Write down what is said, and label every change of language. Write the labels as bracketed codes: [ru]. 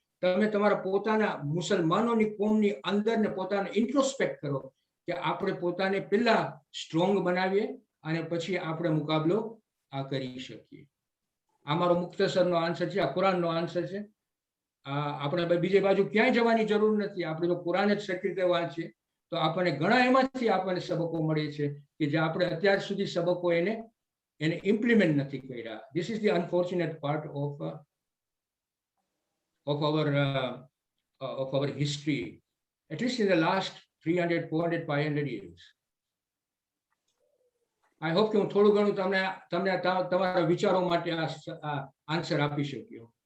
[gu] તમે તમારા પોતાના મુસલમાનોની કોમની અંદર ને પોતાને ઇન્ટ્રોસ્પેક્ટ કરો કે આપણે પોતાને પહેલા સ્ટ્રોંગ બનાવીએ અને પછી આપણે મુકાબલો આ કરી શકીએ. આ મારો મુખ્તસરનો આન્સર છે, આ કુરાનનો આન્સર છે. આપણે બીજી બાજુ ક્યાંય જવાની જરૂર નથી. આપણે તો કુરાન જ સરખી રીતે વાંચીએ તો આપણને ઘણા એમાંથી આપણને સબકો મળે છે કે જે આપણે અત્યાર સુધી સબકો એને ઇમ્પ્લિમેન્ટ નથી કર્યા. [en] This is the unfortunate part of our history, at least in the last 300, 400, 500 years. I hope [gu] કે હું થોડું ઘણું તમને તમારા વિચારો માટે આ આન્સર આપી શક્યો.